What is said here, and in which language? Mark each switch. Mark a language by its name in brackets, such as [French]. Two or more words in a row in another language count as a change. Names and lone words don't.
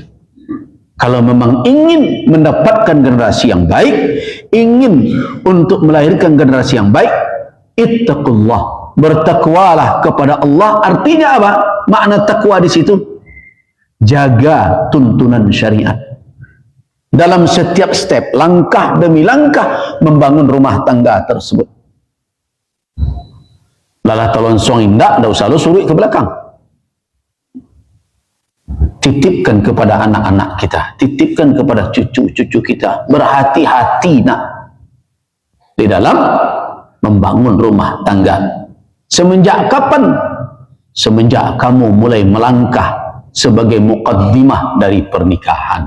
[Indonesian] Kalau memang ingin mendapatkan generasi yang baik, ingin untuk melahirkan generasi yang baik, ittaqullah, bertakwalah kepada Allah. Artinya apa? Makna takwa di situ jaga tuntunan syariat dalam setiap step, langkah demi langkah membangun rumah tangga tersebut. [Minangkabau] Lalah tolong suang indak, dah usah lu suruh ke belakang. [Indonesian] Titipkan kepada anak-anak kita, titipkan kepada cucu-cucu kita, berhati-hati nak di dalam membangun rumah tangga. Semenjak kapan? Semenjak kamu mulai melangkah sebagai muqaddimah dari pernikahan.